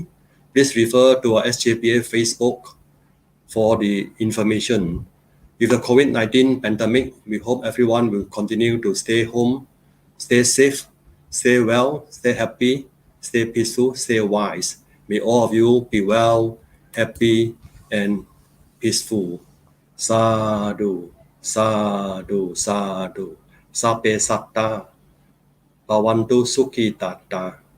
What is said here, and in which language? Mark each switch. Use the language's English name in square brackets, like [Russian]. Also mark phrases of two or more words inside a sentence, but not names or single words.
[English] Please refer to our SJBA Facebook for the information. With the COVID-19 pandemic, we hope everyone will continue to stay home, stay safe, stay well, stay happy, stay peaceful, stay wise. May all of you be well, happy, and peaceful. [Pali] Sadhu, sadhu, sadhu. Sape satta, bhavantu sukhi tatta.